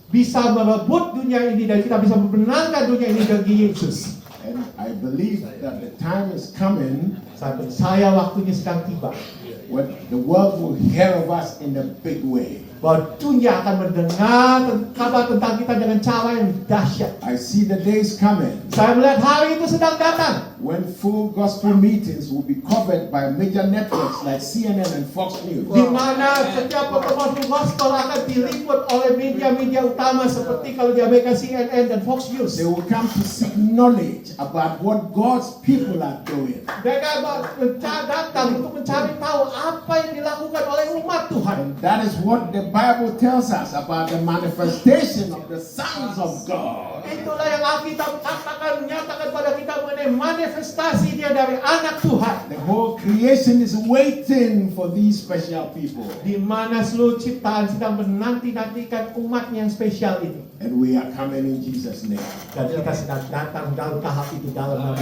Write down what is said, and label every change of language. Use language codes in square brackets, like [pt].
[id] bisa merebut dunia ini dan kita bisa memenangkan dunia ini bagi Yesus. [en] And I believe that the time is coming [id] Saya percaya waktunya sedang tiba. [en] when the world will hear of us in a big way. [id] Bahwa dunia akan mendengar kabar tentang kita dengan cara yang dahsyat. [en] I see the days coming [id] Saya melihat hari itu sedang datang. [en] when full gospel meetings will be covered by major networks like CNN and Fox News. [id] Di mana setiap pertemuan gospel akan diliput oleh media-media utama seperti kalau di Amerika CNN dan Fox News. [en] They will come to seek knowledge about what God's people are doing. [id] Mereka datang untuk mencari tahu apa yang dilakukan oleh umat Tuhan. [en] And that is what the Bible tells us about the manifestation of the sons of God. [id] Itulah yang Alkitab katakan, menyatakan pada kita mengenai manifestasi dia dari anak Tuhan. [en] The whole creation is waiting for these special people. [id] Di mana seluruh ciptaan sedang menanti-nantikan umatnya yang spesial ini. [en] And we are coming in Jesus' name. [id] Dan kita sedang datang dalam tahap itu dalam nama